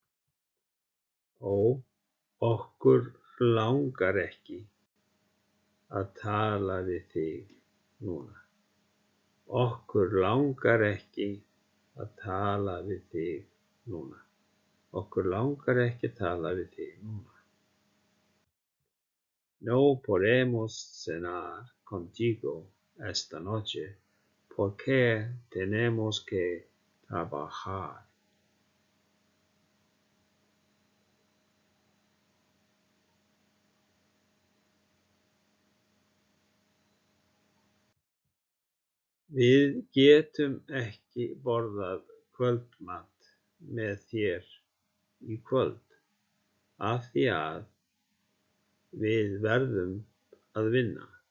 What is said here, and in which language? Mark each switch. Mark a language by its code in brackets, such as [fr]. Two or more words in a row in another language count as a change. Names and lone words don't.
[is] Ó, okkur langar ekki að tala við þig núna. Okkur langar ekki að tala við þig núna. Okkur langar ekki að tala við þig núna. [es] No podemos cenar contigo esta noche porque tenemos que trabajar. [is] Við getum ekki borðað kvöldmat með þér í kvöld af því að við verðum að vinna.